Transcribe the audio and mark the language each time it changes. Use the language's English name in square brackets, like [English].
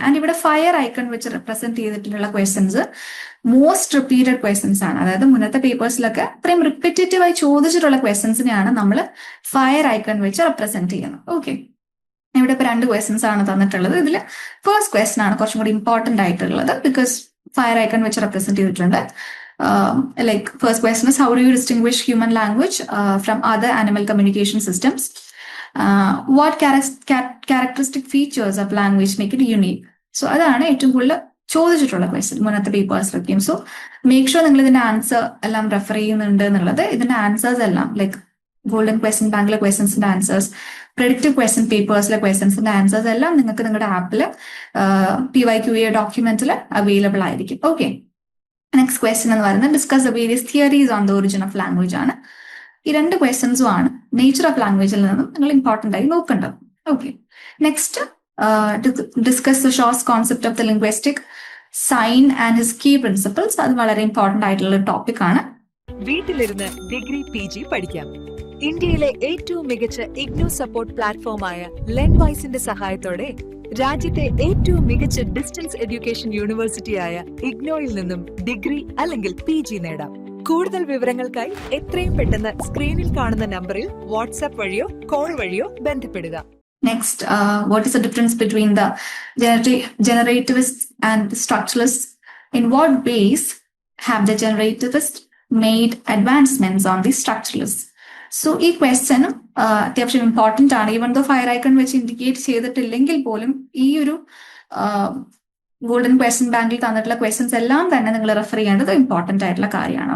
[Malayalam] And ഇവിടെ fire icon വെച്ച് represent ചെയ്തിട്ടുള്ള ക്വസ്റ്റ്യൻസ് മോസ്റ്റ് റിപ്പീറ്റഡ് ക്വസ്റ്റ്യൻസ് ആണ്. അതായത് മുന്നത്തെ പേപ്പേഴ്സിലൊക്കെ അത്രയും റിപ്പീറ്റേറ്റീവ് ആയി ചോദിച്ചിട്ടുള്ള ക്വസ്റ്റ്യൻസിനെയാണ് നമ്മൾ ഫയർ ഐക്കൺ വെച്ച് റെപ്രസെന്റ് ചെയ്യുന്നത്. ഓക്കെ. ഇവിടെ ഇപ്പൊ 2 ക്വസ്റ്റ്യൻസ് ആണ് തന്നിട്ടുള്ളത്. ഇതിൽ ഫസ്റ്റ് ക്വസ്റ്റ്യൻ ആണ് കുറച്ചും കൂടി ഇമ്പോർട്ടന്റ് ആയിട്ടുള്ളത്. ബിക്കോസ് ഫയർ ഐക്കൺ വെച്ച് റെപ്രസെന്റ് ചെയ്തിട്ടുണ്ട്. [English] Like first question is, how do you distinguish human language from other animal communication systems? What characteristic features of language make it unique? [Malayalam] So അതാണ് ഏറ്റവും കൂടുതൽ ചോദിച്ചിട്ടുള്ള ക്വസ്റ്റ്യൻ മുന്നത്തെ പേപ്പേഴ്സിലൊക്കെയും. സോ മേക്ക് ഷുവർ നിങ്ങൾ ഇതിന്റെ answer എല്ലാം റെഫർ ചെയ്യുന്നുണ്ട് എന്നുള്ളത്. ഇതിന്റെ ആൻസേഴ്സ് എല്ലാം ലൈക്ക് ഗോൾഡൻ ക്വസ്റ്റ്യൻ ബാങ്കിലെ ക്വസ്റ്റ്യൻസിന്റെ ആൻസേഴ്സ്, പ്രെഡിക്റ്റീവ് ക്വസ്റ്റ്യൻ പേപ്പേഴ്സിലെ ക്വസ്റ്റ്യൻസിന്റെ ആൻസേഴ്സ് എല്ലാം നിങ്ങൾക്ക് നിങ്ങളുടെ ആപ്പിൽ PYQA ഡോക്യുമെന്റിൽ അവൈലബിൾ ആയിരിക്കും. ഓക്കെ. [English] Next question എന്ന് പറയുന്നത് discuss the various theories on the origin of language ആണ്. [Malayalam] ഈ 2 ക്വസ്റ്റ്യൻസും ആണ് നേച്ചർ ഓഫ് ലാംഗ്വേജിൽ നിന്നും നിങ്ങൾ ഇമ്പോർട്ടന്റ് ആയി നോക്കേണ്ടത്. Okay. [English] Next discuss the shows concept of the linguistic sign and his key principles. [Malayalam] അത് വളരെ ഇമ്പോർട്ടന്റ് ആയിട്ടുള്ള ടോപ്പിക് ആണ്. വീട്ടിലിരുന്ന് ഡിഗ്രി PG പഠിക്കാം. ഇന്ത്യയിലെ ഏറ്റവും മികച്ച ഇഗ്നോ സപ്പോർട്ട് പ്ലാറ്റ്ഫോമായ ലെൻവൈസിന്റെ സഹായത്തോടെ രാജ്യത്തെ ഏറ്റവും മികച്ച ഡിസ്റ്റൻസ് എഡ്യൂക്കേഷൻ യൂണിവേഴ്സിറ്റിയായ ഇഗ്നോയിൽ നിന്നും ഡിഗ്രി അല്ലെങ്കിൽ PG നേടാം. കൂടുതൽ വിവരങ്ങൾക്കായി എത്രയും പെട്ടെന്ന് സ്ക്രീനിൽ കാണുന്ന നമ്പറിൽ വാട്സാപ്പ് വഴിയോ കോൾ വഴിയോ ബന്ധപ്പെടുക. [English] Next, what is the difference between the generativists and the structuralists? In what ways have the generativists made advancements on the structuralists? [Malayalam] So ഈ ക്വസ്റ്റ്യൻ അത്യാവശ്യം ഇമ്പോർട്ടൻ്റ് ആണ്. ഈവൻ ദോ ഫയർ ഐക്കൺ വെച്ച് indicate ചെയ്തിട്ടില്ലെങ്കിൽ പോലും ഈ ഒരു ഗോൾഡൻ ക്വസ്റ്റ്യൻ ബാങ്കിൽ തന്നിട്ടുള്ള ക്വസ്റ്റ്യൻസ് എല്ലാം തന്നെ നിങ്ങൾ റെഫർ ചെയ്യേണ്ടത് ഇമ്പോർട്ടൻ്റ് ആയിട്ടുള്ള കാര്യമാണ്.